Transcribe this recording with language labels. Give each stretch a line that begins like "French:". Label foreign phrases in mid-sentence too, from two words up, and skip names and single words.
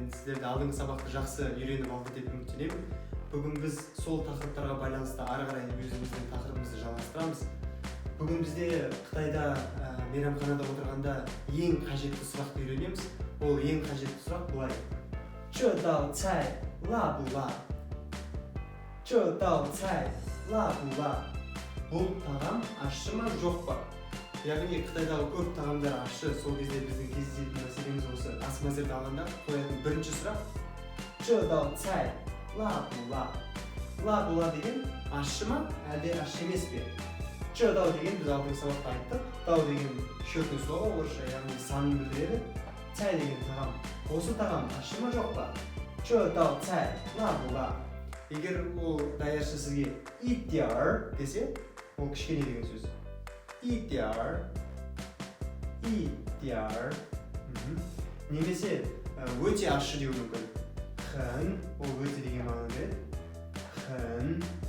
Kazakh: сіздерді алдыңғы сабақты жақсы үйреніп алды деп үміттенемін. Бүгін біз сол тақырыптарға байланысты ары қарай өзіміздің тақырыбымызды жалғастырамыз. Бүгін бізде Қытайда мейрамханада отырғанда ең қажетті сұрақты үйренеміз. Ол ең қажетті сұрақ былай:
Chinese: 这道菜辣不辣? 这道菜辣不辣?
Kazakh: Бұл тағам ащы ма жоқ па? Яғни Қытайдағы көп тағамдар ащы. Сол кезде біздің кездесетін мәселеміз осы. Ас мәзірді алғанда қоятын бірінші сұрақ:
Chinese: 这道菜辣不辣? 辣不辣
Kazakh: деген ащы ма әлде ащы емес пе?
Chinese: 这道
Kazakh: деген біз алдыңғы сабақта айттық. Дау деген
Russian: счетный слово
Kazakh: орысша, яғни санын білдіреді. Цай деген тағам. Осы тағам ащы ма жоқ па? 这道菜辣不辣? Егер ол даяшы сізге
Chinese: 一点儿
Kazakh: десе, ол кішкене деген сөз.
Chinese: 一点儿
Kazakh: немесе өте ащы деуі мүмкін. 很 ол өте деген мағына береді.